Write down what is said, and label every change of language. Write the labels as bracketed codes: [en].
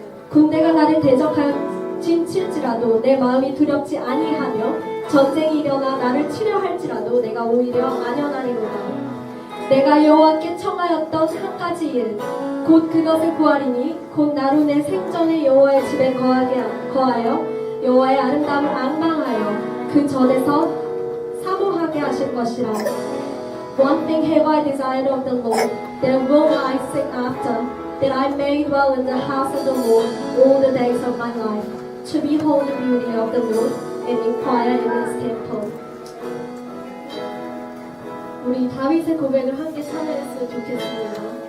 [ko] 군대가 나를 대적하여 진칠지라도 내 마음이 두렵지 아니하며 전쟁이 일어나 나를 치려 할지라도 내가 오히려 안연하리로다. 내가 여호와께 청하였던 한 가지 일, 곧 그것을 구하리니 곧 나로 내 생전에 여호와의 집에 거하여 여호와의 아름다움을 앙망하여 그 전에서 사모하게 하실 것이라. [en] One thing have I desired of the Lord, that will I seek after, that I may dwell in the house of the Lord all the days of my life, to behold the beauty of the Lord and inquire in His temple. [ko] 우리 다윗의 고백을 함께 찬양했으면 좋겠습니다.